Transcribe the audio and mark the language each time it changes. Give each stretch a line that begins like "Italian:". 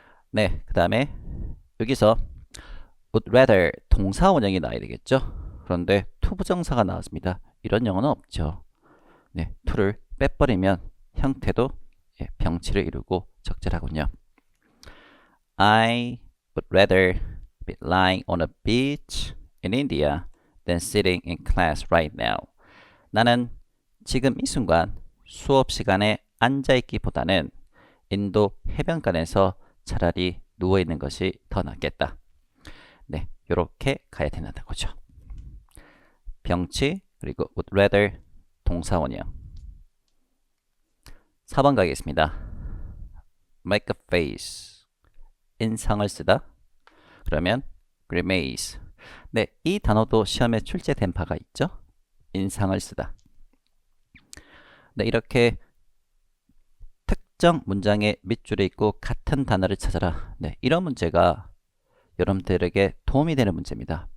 Korean: 네, 그 다음에 여기서 would rather 동사 원형이 나와야 되겠죠. 그런데 투부정사가 나왔습니다. 이런 영어는 없죠. 네, to를 빼버리면 형태도 병치를 이루고 적절하군요.
English: I would rather be lying on a beach in India than sitting in class right now.
Korean: 나는 지금 이 순간 수업 시간에 앉아있기보다는 인도 해변가에서 차라리 누워있는 것이 더 낫겠다. 네, 이렇게 가야 된다는 거죠. 병치 그리고 would rather 동사원이요. 4번 가겠습니다.
English: make a face
Korean: 인상을 쓰다. 그러면 grimace. 네, 이 단어도 시험에 출제된 바가 있죠. 인상을 쓰다. 네, 이렇게 특정 문장에 밑줄에 있고 같은 단어를 찾아라. 네, 이런 문제가 여러분들에게 도움이 되는 문제입니다.